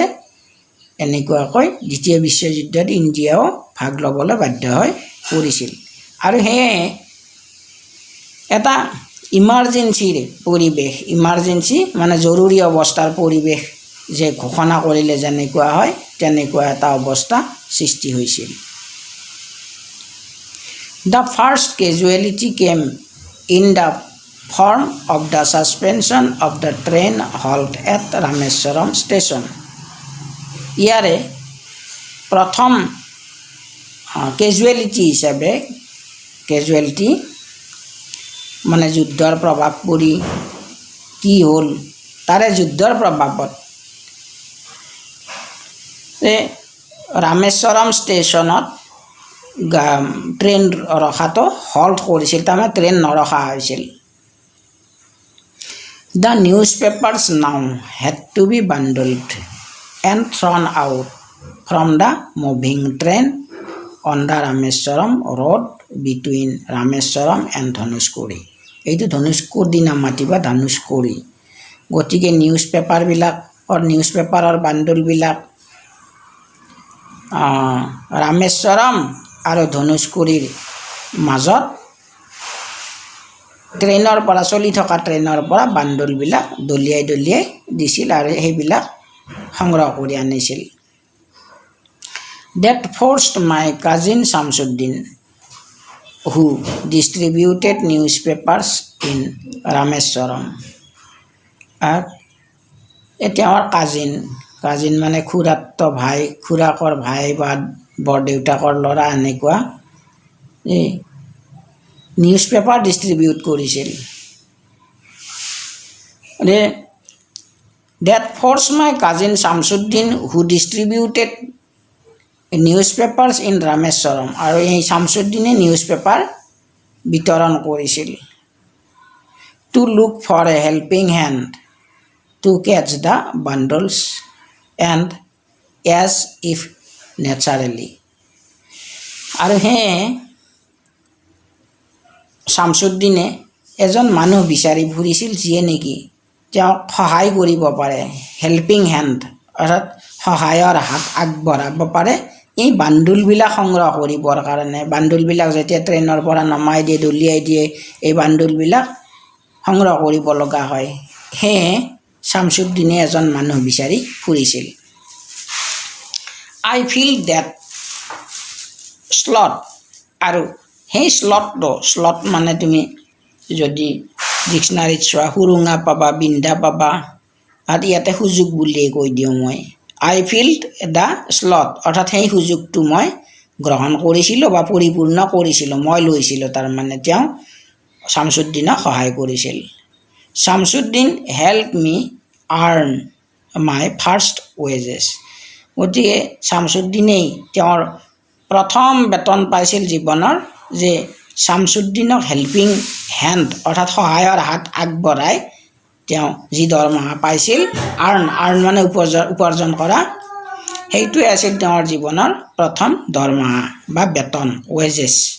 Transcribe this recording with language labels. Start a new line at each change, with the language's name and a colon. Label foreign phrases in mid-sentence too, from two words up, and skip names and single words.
Assamese: এনেকুৱাকৈ দ্বিতীয় বিশ্বযুদ্ধত ইণ্ডিয়াও ভাগ ল'বলৈ বাধ্য হৈ পৰিছিল। আৰু সেয়ে এটা ইমাৰ্জেঞ্চিৰ পৰিৱেশ, ইমাৰ্জেঞ্চি মানে জৰুৰী অৱস্থাৰ পৰিৱেশ যে ঘোষণা কৰিলে যেনেকুৱা হয়, তেনেকুৱা এটা অৱস্থা সৃষ্টি হৈছিল।
English: The first casualty came in the form of the suspension of the train halt at Rameswaram station.
Assamese: ইয়াৰে প্ৰথম কেজুৱেলিটি হিচাপে কেজুৱেলিটি মানে যুদ্ধৰ প্ৰভাৱ পৰি কি হ'ল তাৰে যুদ্ধৰ প্ৰভাৱত ৰামেশ্বৰম ষ্টেচনত ট্ৰেইন ৰখাটো হল্ট কৰিছিল তাৰমানে ট্ৰেইন নৰখা হৈছিল
English: The newspapers now had to be bundled and thrown out from the moving train on the Rameswaram road between Rameswaram and Dhanushkodi.
Assamese: এইটো ধনুষ্কোডি নামাতিবা ধনুষ্কোডি গতিকে
English: news paperৰ
Assamese: বাণ্ডলবিলাক ৰামেশ্বৰম আৰু ধনুষ্কোডিৰ মাজত ট্ৰেইনৰ পৰা চলি থকা ট্ৰেইনৰ পৰা বাণ্ডলবিলাক দলিয়াই দিছিল আৰু সেইবিলাক সংগ্ৰহ কৰি আনিছিল
English: That forced my cousin Shamsuddin who distributed newspapers in Rameswaram
Assamese: এতিয়া আমাৰ কাজিন মানে খুৰাকৰ ভাই বা বৰদেউতাকৰ ল'ৰা এনেকুৱা
English: news paper distribute
Assamese: কৰিছিল
English: That forced my cousin Shamsuddin who distributed newspapers in Rameswaram
Assamese: আৰু এই শামসুদ্দিনে নিউজ পেপাৰ বিতৰণ কৰিছিল
English: to look for a helping hand to catch the bundles and as if naturally
Assamese: আৰু হে শামসুদ্দিনে এজন মানুহ বিচাৰি ফুৰিছিল যিয়ে নেকি তেওঁক সহায় কৰিব পাৰে
English: helping hand
Assamese: অৰ্থাৎ সহায়ৰ হাত আগবঢ়াব পাৰে এই বাণ্ডুলবিলাক সংগ্ৰহ কৰিবৰ কাৰণে বাণ্ডুলবিলাক যেতিয়া ট্ৰেইনৰ পৰা নমাই দিয়ে দলিয়াই দিয়ে এই বাণ্ডুলবিলাক সংগ্ৰহ কৰিব লগা হয় সেয়ে শামসুদ্দিনে এজন মানুহ বিচাৰি ফুৰিছিল
English: I feel that slot
Assamese: আৰু সেই স্লট মানে তুমি যদি ডিকচনাৰীত চোৱা সুৰুঙা পাবা বিন্ধা পাবা আৰু ইয়াতে সুযোগ বুলিয়ে কৈ দিওঁ মই
English: I filled the slot
Assamese: অৰ্থাৎ সেই সুযোগটো মই গ্ৰহণ কৰিছিলোঁ বা পৰিপূৰ্ণ কৰিছিলোঁ মই লৈছিলোঁ তাৰমানে তেওঁ শামসুদ্দিনক সহায় কৰিছিল
English: Shamsuddin helped me earn my first wages
Assamese: গতিকে শামসুদ্দিনেই তেওঁৰ প্ৰথম বেতন পাইছিল জীৱনৰ যে শামসুদ্দিনক
English: helping hand
Assamese: অৰ্থাৎ সহায়ৰ হাত আগবঢ়াই তেওঁ যি দৰমহা পাইছিল আৰ্ণ মানে উপাৰ্জন কৰা সেইটোৱে আছিল তেওঁৰ জীৱনৰ প্ৰথম দৰমহা বা বেতন ৱেজেছ